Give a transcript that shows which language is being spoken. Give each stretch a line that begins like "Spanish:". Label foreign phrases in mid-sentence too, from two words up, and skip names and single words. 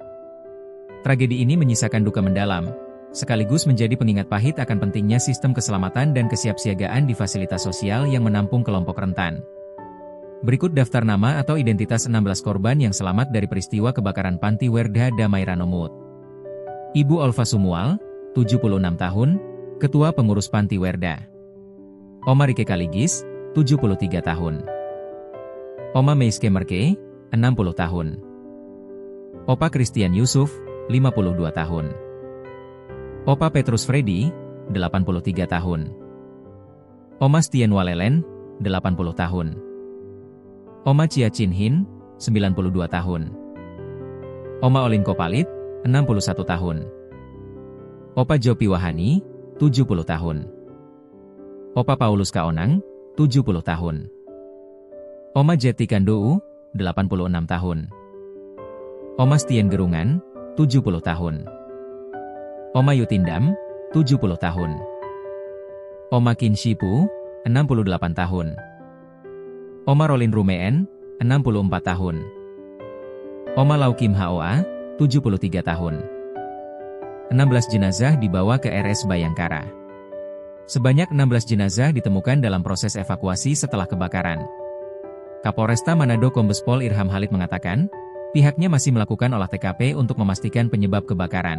Indonesian: Tragedi ini menyisakan duka mendalam, sekaligus menjadi pengingat pahit akan pentingnya sistem keselamatan dan kesiapsiagaan di fasilitas sosial yang menampung kelompok rentan. Berikut daftar nama atau identitas 16 korban yang selamat dari peristiwa kebakaran Panti Werda Damai Ranomut. Ibu Olva Sumual, 76 tahun, Ketua Pengurus Panti Werda. Oma Rike Kaligis, 73 tahun. Oma Meiske Merke, 60 tahun. Opa Christian Yusuf, 52 tahun. Opa Petrus Freddy, 83 tahun. Oma Stien Walelen, 80 tahun. Oma Chia Chin Hin, 92 tahun. Oma Olin Kopalit, 61 tahun. Opa Jopi Wahani, 70 tahun. Opa Paulus Kaonang, 70 tahun. Oma Jeti Kandou, 86 tahun. Oma Stien Gerungan, 70 tahun. Oma Yutindam, 70 tahun. Oma Kin Shipu, 68 tahun. Oma Rolin Rumeen, 64 tahun. Oma Lau Kim Hoa, 73 tahun. 16 jenazah dibawa ke RS Bayangkara. Sebanyak 16 jenazah ditemukan dalam proses evakuasi setelah kebakaran. Kapolresta Manado Kombes Pol Irham Halid mengatakan, pihaknya masih melakukan olah TKP untuk memastikan penyebab kebakaran.